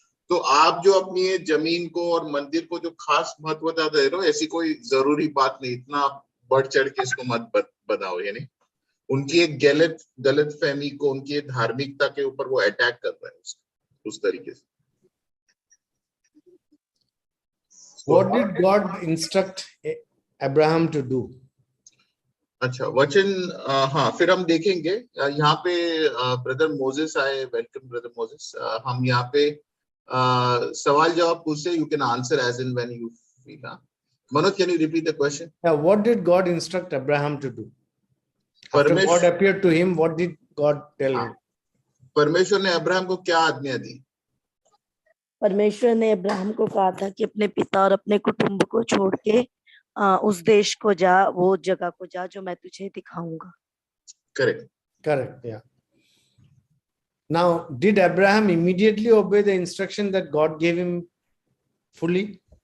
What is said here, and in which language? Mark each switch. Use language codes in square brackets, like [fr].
[hi] तो आप जो अपनी जमीन को और मंदिर को जो खास महत्वता दे रहे हो, ऐसी कोई जरूरी बात नहीं. इतना बढ़ चढ़ के इसको मत बताओ. यानी उनकी एक गलत फहमी को, उनकी धार्मिकता के ऊपर वो अटैक कर रहा है उस तरीके से. [en] What did God instruct Abraham to do? [hi] अच्छा, वचन हाँ, फिर हम देखेंगे. यहाँ पे ब्रदर मोजेस आए. [en] Welcome brother Moses. [hi] हम यहाँ पे सवाल जवाब पूछे. [en] You can answer as in when you feel. Manoj, can you repeat the question? Yeah, what did God instruct Abraham to do? After [hi] परमेश्वर [en] God appeared to him, what did God tell him? [hi] परमेश्वर ने Abraham को क्या आज्ञा दी? परमेश्वर ने Abraham को कहा था कि अपने पिता और अपने कुटुंब को छोड़ के उस देश को जा, वो जगह को जा जो मैं तुझे दिखाऊंगा. [en] Correct, yeah. Now, did Abraham immediately obey the instruction that God gave him fully?